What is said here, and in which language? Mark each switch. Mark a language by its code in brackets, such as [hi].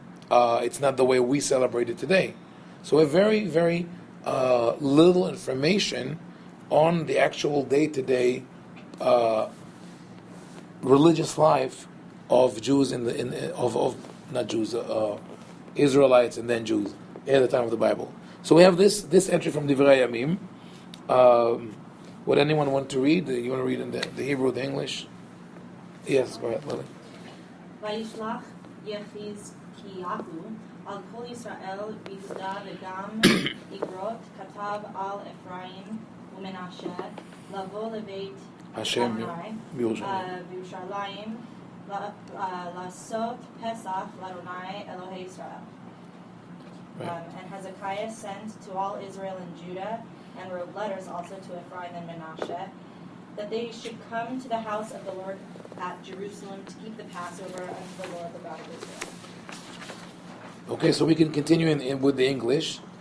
[en] It's not the way we celebrate it today. So a very, very little information on the actual day-to-day religious life of Jews of not Jews, Israelites and then Jews at the time of the Bible. So we have this entry from Divrei Yamim. Would anyone want to read? You want to read in the Hebrew, the English? Yes, go ahead, Lily. [he] וישלח יחזקיהו על כל ישראל ביהודה וגם איגרות כתב על אפרים ומנשה לבוא לבית השם בירושלים לעשות פסח לאדוני אלוהי ישראל. [en] And Hezekiah sent to all Israel and Judah and wrote letters also to Ephraim and Manasseh that they should come to the house of the Lord at Jerusalem to keep the Passover unto the Lord, the God of Israel. Okay, so we can continue with the English.